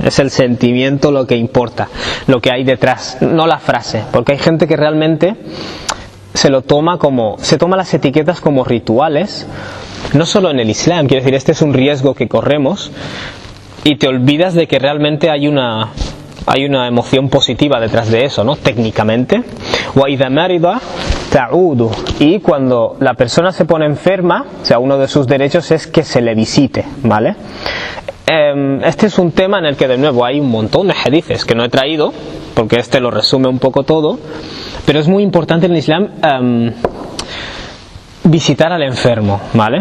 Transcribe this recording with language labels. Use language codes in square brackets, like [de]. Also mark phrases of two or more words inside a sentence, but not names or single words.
[es] Es el sentimiento lo que importa, lo que hay detrás, no la frase, porque hay gente que realmente se toma las etiquetas como rituales. No solo en el Islam, quiero decir, este es un riesgo que corremos y te olvidas de que realmente hay una emoción positiva detrás de eso, ¿no? Técnicamente. [ar] وإذا مرض تعوده. [es] Y cuando la persona se pone enferma, o sea, uno de sus derechos es que se le visite, ¿vale? Este es un tema en el que de nuevo hay un montón de hadices que no he traído, porque este lo resume un poco todo, pero es muy importante en el Islam visitar al enfermo, ¿vale?